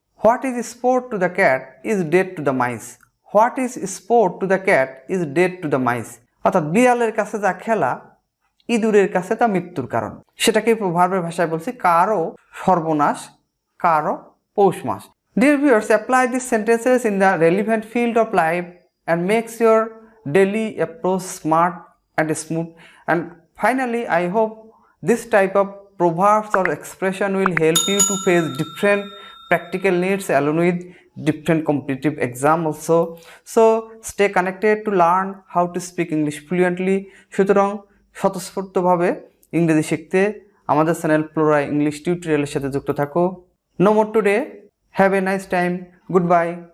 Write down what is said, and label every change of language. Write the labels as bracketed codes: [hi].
[en] What is sport to the cat is dead to the mice, what is sport to the cat is dead to the mice. [bn] অর্থাৎ বিড়ালের কাছে যা খেলা ইঁদুরের কাছে তা মৃত্যুর কারণ। সেটাকে প্রভাবের ভাষায় বলছি কারো সর্বনাশ কারো পৌষ মাস। [en] Dear viewers, apply these sentences in the relevant field of life and makes your daily approach smart and smooth. And finally, I hope this type of proverbs or expression will help you to face different practical needs along with different competitive exam also. So stay connected to learn how to speak English fluently. [bn] সুতরাং স্বতঃস্ফূর্তভাবে ইংরেজি শিখতে আমাদের channel Flora English টিউটোরিয়ালের সাথে যুক্ত থাকো। [en] No more today. Have a nice time. Goodbye.